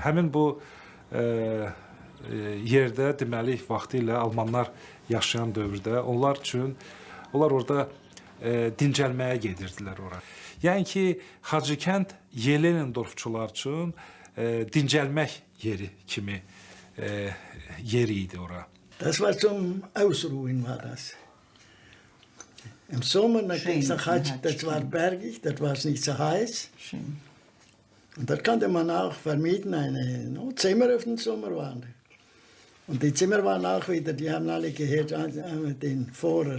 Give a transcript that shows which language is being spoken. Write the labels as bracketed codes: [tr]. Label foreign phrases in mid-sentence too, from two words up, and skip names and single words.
[az] Həmin bu yerdə deməli vaxtilə Almanlar yaşayan dövrdə onlar orada dincəlməyə gedirdilər ora. Yəni ki, Hacıkənd Yelendorfçular üçün dincəlmək yeri kimi yeriydi ora. [de] Das war zum Ausruhen, war das. Im Sommer, da ging es nach Hajj, das war bergig, das war nicht so heiß. Schön. Und dort konnte man auch vermieten, Zimmer auf den Sommer waren. Und die Zimmer waren auch wieder, die haben alle gehört, den Vorer.